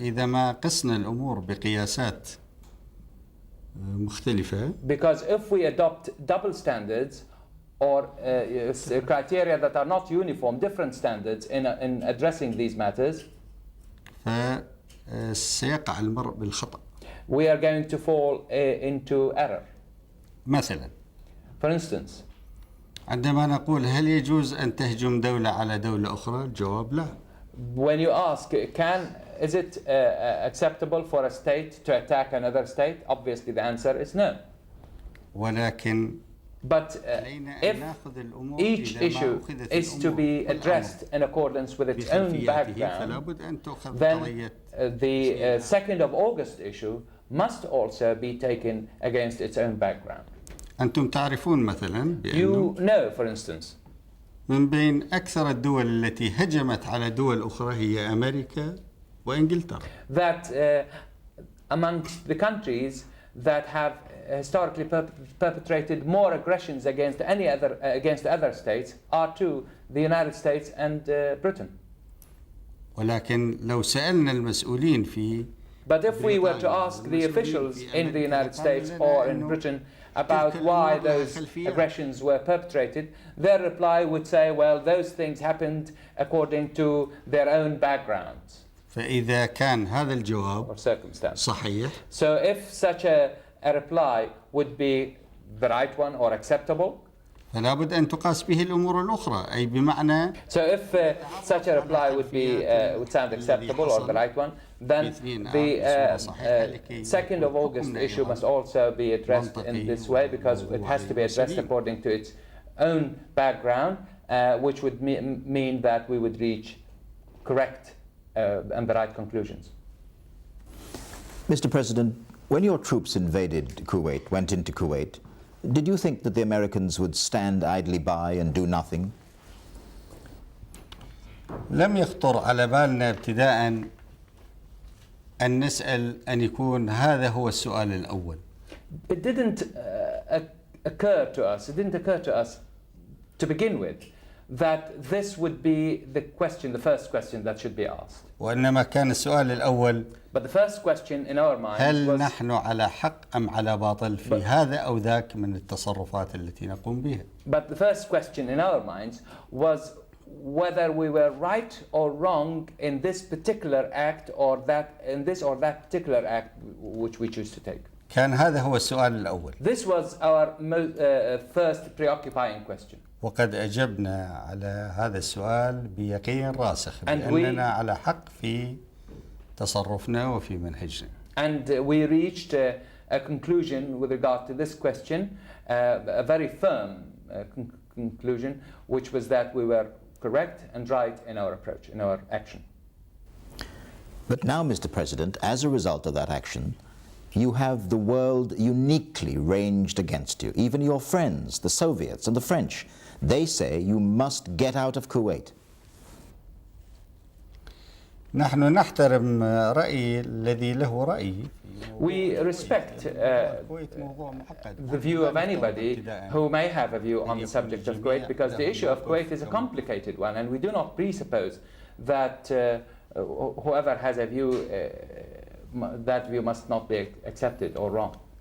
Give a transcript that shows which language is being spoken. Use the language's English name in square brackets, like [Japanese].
[Arabic] إذا ما قسنا الأمور بقياسات مختلفة. [English] Because if we adopt double standards or criteria that are not uniform, different standards in addressing these matters, [Arabic] فسيقع المرء بالخطأ. [English] we are going to fall into error. [Arabic] مثلا. [English] For instance, [Arabic] عندما نقول هل يجوز أن تهجم دولة على دولة أخرى؟ الجواب لا. [English] when you ask, is it acceptable for a state to attack another state? Obviously the answer is no. [Arabic] ولكن [English] But if each issue is to be addressed in accordance with its own background, then the 2nd of August issue must also be taken against its own background. [Arabic] أنتم تعرفون مثلا [English] You know, for instance, [Arabic] من بين أكثر الدول التي هجمت على دول أخرى هي أمريكا وإنجلترا. [English] that amongst the countries that have historically perpetrated more aggressions against other states are two, the United States and Britain. [Arabic] ولكن لو سألنا المسؤولين في [English] But if we were to ask the officials in the United States or in Britain about why those aggressions were perpetrated, their reply would say, well, those things happened according to their own backgrounds. [Arabic] فإذا كان هذا الجواب [English] or circumstance. [Arabic] صحيح. [English] So if such a reply would be the right one or acceptable, [Arabic] فلا بد أن تقاس به الأمور الأخرى أي بمعنى. [English] So if such a reply would sound acceptable or the right one, then the 2nd of August issue must also be addressed in this way, because it has to be addressed according to its own background, which would mean that we would reach correct and the right conclusions. Mr. President, when your troops went into Kuwait, did you think that the Americans would stand idly by and do nothing? [Arabic] لم يخطر على بالنا ابتداء أن نسأل أن يكون هذا هو السؤال الأول. [English] It didn't occur to us to begin with that this would be the first question that should be asked. [Arabic] وإنما كان السؤال الأول [English] But the first question in our minds [Arabic] هل [English] was, [Arabic] نحن على حق أم على باطل في هذا أو ذاك من التصرفات التي نقوم بها. [English] But the first question in our minds was whether we were right or wrong in this particular act or that particular act which we choose to take. [Arabic] كان هذا هو السؤال الأول. [English] This was our first preoccupying question. [Arabic] وقد أجبنا على هذا السؤال بيقين راسخ بأننا على حق في تصرفنا وفي منهجنا. [English] And we reached a conclusion with regard to this question, a very firm conclusion, which was that we were correct and right in our approach, in our action. But now, Mr. President, as a result of that action, you have the world uniquely ranged against you. Even your friends, the Soviets and the French, they say you must get out of Kuwait. [Arabic] نحن نحترم رأي الذي له رأي. [English] We respect the view of anybody who may have a view on the subject of Kuwait, because the issue of Kuwait is a complicated one, and we do not presuppose that whoever has a view, that view must not be accepted or wrong.